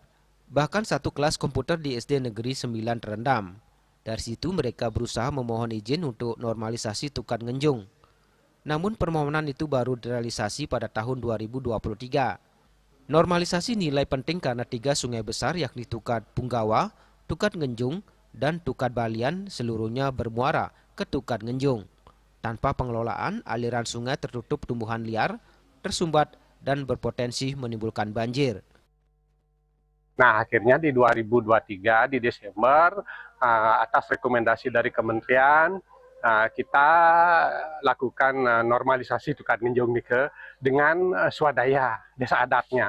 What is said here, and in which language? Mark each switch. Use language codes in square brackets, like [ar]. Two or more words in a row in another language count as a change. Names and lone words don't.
[id] Bahkan satu kelas komputer di SD Negeri 9 terendam. Dari situ mereka berusaha memohon izin untuk normalisasi Tukat Ngenjung. Namun permohonan itu baru direalisasi pada tahun 2023. Normalisasi nilai penting karena 3 sungai besar yakni Tukat Punggawa, Tukat Ngenjung, dan Tukat Balian seluruhnya bermuara ke Tukat Ngenjung. Tanpa pengelolaan, aliran sungai tertutup tumbuhan liar, tersumbat, dan berpotensi menimbulkan banjir. Nah, akhirnya di 2023 di Desember atas rekomendasi dari kementerian kita lakukan normalisasi tukar minjung nike dengan swadaya desa adatnya.